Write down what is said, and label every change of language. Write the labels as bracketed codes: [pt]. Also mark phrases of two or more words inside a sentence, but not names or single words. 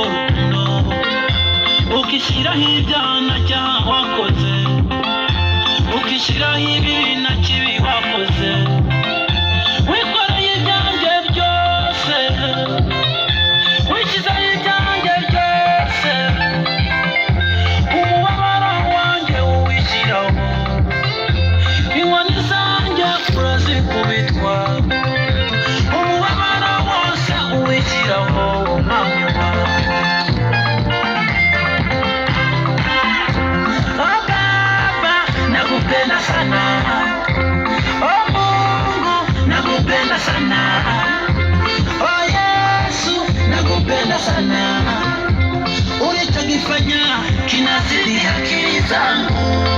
[rw] rukundo ukishyiraho ibyana cyaha wakoze ukishyiraho ibibi na kibi wakoze wikoreye ibyanjye byose wishyizeho ibyanjye byose umubabaro wanjye uwishyiraho inkoni zanjye urazikubitwa umubabaro wose uwishyiraho umwami wawe [sw] oh Baba nakupenda sana oh Mungu nakupenda sana oh Yesu nakupenda sana ulichokifanya kinazidi akili zangu